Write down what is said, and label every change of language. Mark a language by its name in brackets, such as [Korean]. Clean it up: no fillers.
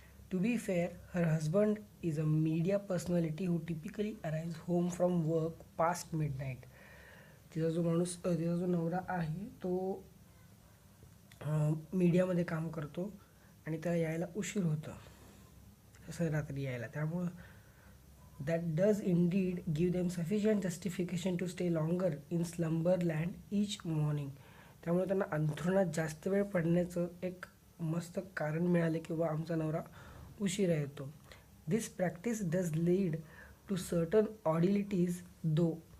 [English] To be fair, her husband is a media personality who typically arrives home from work past midnight. [Marathi] तिचा जो नवरा आहे तो मीडियामध्ये काम करतो आणि त्याला यायला उशीर होतं असं रात्री यायला. त्यामुळं [English] that does indeed give them sufficient justification to stay longer in slumberland each morning. [Marathi] त्यामुळे त्यांना अंथरुणात जास्त वेळ पडण्याचं एक मस्त कारण मिळाले की बाबा आमचा नवरा उशिरा येतो. [English] This practice does lead to certain oddalities though.